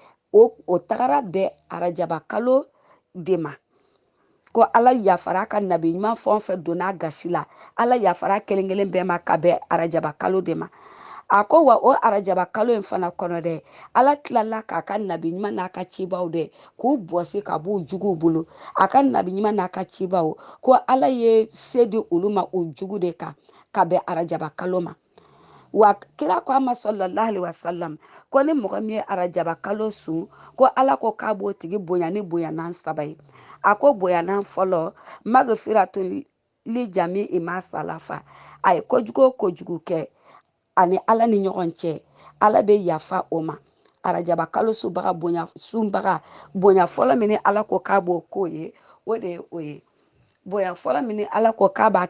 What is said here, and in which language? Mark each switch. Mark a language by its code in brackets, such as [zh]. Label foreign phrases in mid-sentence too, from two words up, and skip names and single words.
[bm] o tagara bɛn arajaba kalo de ma ko ala yafara ka nabi ɲuman fɛn o fɛn donna gasi la ala yafara kelen kelen bɛɛ ma ka bɛn arajaba kalo de ma a ko wa o arajaba kalo in fana kɔnɔ dɛ ala tilala k'a ka nabi ɲuman n'a ka cibaw dɛ k'u bɔsi ka b'u juguw bolo a ka nabi ɲuman n'a ka cibaw ko ala ye se di olu ma o jugu de kan ka bɛn arajaba kalo ma wa kira ko a ma [ar] sallallahu alaihi wasallam [bm] ko ni mɔgɔ min ye arajaba kalo sun ko ala ko k'a b'o tigi bonya ni bonyanan saba ye a ko bonyanan fɔlɔ [ar] magfiratun li jami ima salafa [bm] a ye kojugu o kojugu kɛ ani ala ni ɲɔgɔn cɛ ala bɛ yafa o ma arajaba kalo sunbaga bonya fɔlɔ min ni ala ko k'a b'o k'o ye o de ye o ye bonya fɔlɔ min ni ala ko k'a b'a